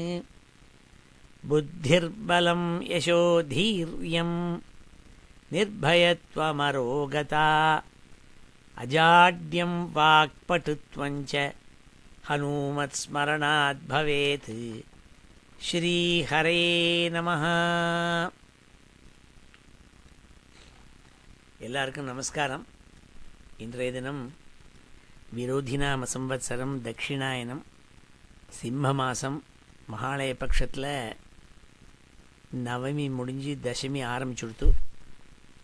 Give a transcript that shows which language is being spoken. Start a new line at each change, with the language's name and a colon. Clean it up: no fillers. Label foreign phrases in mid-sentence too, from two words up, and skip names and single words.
Sanskrit: बुद्धिर्बलं यशोधीर्यं निर्भयत्वमरोगता अजाड्यं वाक्पटुत्वं च हनुमत्स्मरणात् भवेत्। श्रीहरे नमः।
Tamil: எல்லாருக்கும் நமஸ்காரம். இன்றைய தினம் விரோதிநாம சம்வத்சரம் தட்சிணாயனம் சிம்ம மாதம் மகாலய பட்சத்தில் நவமி முடிஞ்சு தசமி ஆரம்பிச்சுடுத்து.